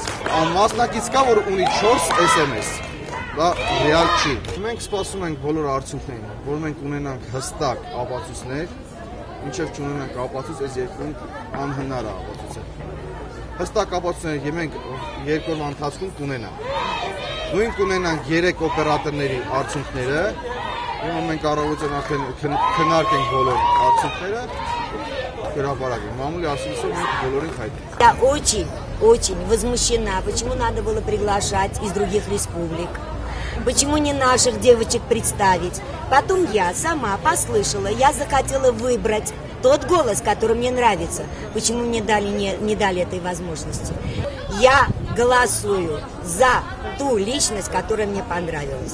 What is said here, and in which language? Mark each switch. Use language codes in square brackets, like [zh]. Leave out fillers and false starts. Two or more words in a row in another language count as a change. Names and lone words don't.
[hy] Մասնակից կա, որ ունի 4 SMS։ Դա ռեալ չի։ Մենք սպասում ենք բոլոր արդյունքներին, որ մենք ունենանք հստակ ապացույցներ, ինչև չունենանք ապացույց, այս երկրում անհնար է ապացույցը։ Հստակ ապացույցներ մենք երկրորդ ընթացքում կունենանք։ Նույն կունենանք 3 օպերատորների արդյունքները, ուրեմն մենք առավոտյան արդեն քննարկենք բոլոր արդյունքները, հրապարակենք։ Մամուլի արդյունքները մենք բոլորին հայտնենք։ [ru] Я очень возмущена, почему надо было приглашать из других республик. Почему не наших девочек представить? Потом я сама послышала, я захотела выбрать тот голос, который мне нравится. Почему мне не дали этой возможности? Я голосую за ту личность, которая мне понравилась.